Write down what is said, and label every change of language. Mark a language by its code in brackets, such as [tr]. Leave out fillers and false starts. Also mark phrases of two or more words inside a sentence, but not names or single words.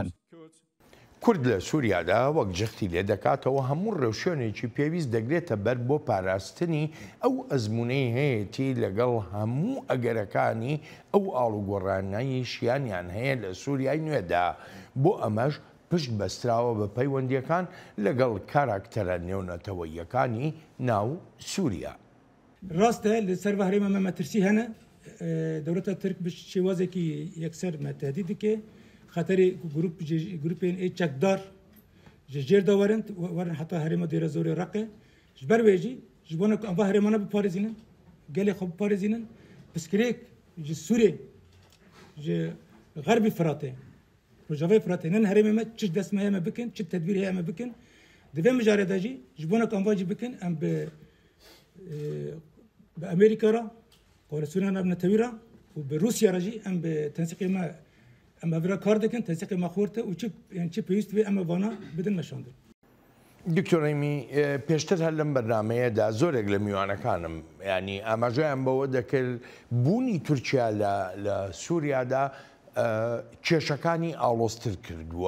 [ckb] کورد لە سووریادا وەک جەختی لێ دەکاتەوە هەموو ڕێوشێنێکی پێویست دەگرێتە بەر بۆ پاراستنی ئەو ئەزمونەی هەیەی لەگەڵ هەموو ئەگەرەکانی ئەو ئاڵوگۆڕانایی شیانیان هەیە لە سووریای نوێدا بۆ ئەمەش پشت بەستراوە بە پەیوەندیەکان لەگەڵ کاراکتەرە نێونەتەوەییەکانی ناو سووریا. [ku] ڕاستە لەسەر هەرێمە مەترسی هەنە دەوڵەتە ترک شێوازێکی یەکسەر مەتهدید دکێ خاطری گروپین چەکدار ji jêr de werin heta herêma Dêrezorê Reqê ji ber wê jî ji bo em herêmane biparêzînin gelê xwe biparêzînin piskirêk ji Sûrê ji Xerbî Firatê Rojavayê Firatê hin herêmê me çi destme heye me bikin çi tedbîr heye me bikin di vê mijarê de jî ji bo em va jî bikin em bi Amerîka ra koalîsyona navnetewî ra û bi Rûsya re jî em bi tensiqê me ئەمە برا کار دەکەن تەنسیقی مەخۆرتە و چی پێویست بێ ئەمە وانە بدن مەشاندن. [ckb] دکتۆرەیمی پێشتر هەر لەم بەرنمەیەدا زۆرێک لە میوانەکانم ینی ئاماژەیان بەوە دەکرد بوونی تورکیا لە سووریادا کێشەکانی ئاڵۆزتر کردووە.